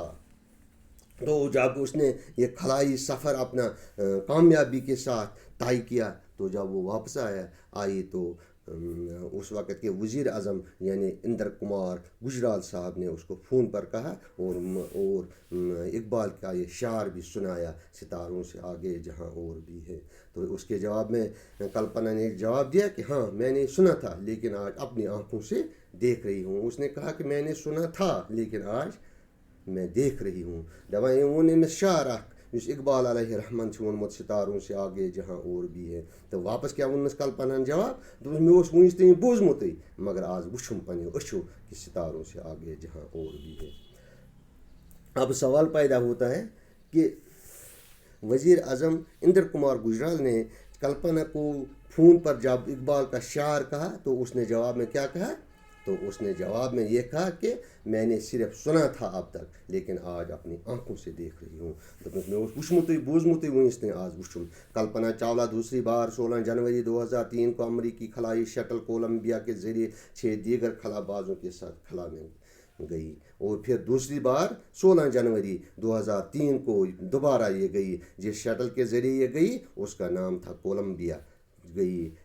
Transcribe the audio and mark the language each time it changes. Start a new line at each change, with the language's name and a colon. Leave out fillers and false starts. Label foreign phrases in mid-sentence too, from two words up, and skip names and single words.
Urdu: تو جب اس نے یہ خلائی سفر اپنا کامیابی کے ساتھ طے کیا، تو جب وہ واپس آئی تو اس وقت کے وزیر اعظم یعنی اندر کمار گجرال صاحب نے اس کو فون پر کہا اور اقبال کا یہ شعر بھی سنایا، ستاروں سے آگے جہاں اور بھی ہے. تو اس کے جواب میں کلپنا نے جواب دیا کہ ہاں میں نے سنا تھا لیکن آج اپنی آنکھوں سے دیکھ رہی ہوں. اس نے کہا کہ میں نے سنا تھا لیکن آج میں دیکھ رہی ہوں.
Kashmiri: دپان ووٚن أمِس شعر اکھ یُس اقبال علیہ رحمن چھُ ووٚنمُت،
Urdu: ستاروں سے آگے جہاں اور بھی ہے.
Kashmiri: تو واپس کیا ووٚننس کلپناہن جواب؟ دوٚپُس مےٚ اوس وٕنِس تام بوٗزمُتٕے مگر آز وٕچھُم پنٛنیو أچھو
Urdu: کہ ستاروں سے آگے جہاں اور بھی ہے. اب سوال پیدا ہوتا ہے کہ وزیر اعظم اندر کمار گجرال نے کلپنا کو فون پر جب اقبال کا شعر کہا تو اس نے جواب میں کیا کہا؟ تو اس نے جواب میں یہ کہا کہ میں نے صرف سنا تھا اب تک لیکن آج اپنی آنکھوں سے دیکھ رہی ہوں.
Kashmiri: دوٚپمَس مےٚ اوس وٕچھمُتٕے بوٗزمُتٕے وٕنِس تام آز وٕچھُم.
Urdu: کلپنا چاولہ دوسری بار 16 جنوری 2003 کو امریکی خلائی شٹل کولمبیا کے ذریعے 6 دیگر خلا بازوں کے ساتھ خلا میں گئی، اور پھر دوسری بار 16 جنوری 2003 کو دوبارہ یہ گئی. جس شٹل کے ذریعے یہ گئی اس کا نام تھا کولمبیا گئی.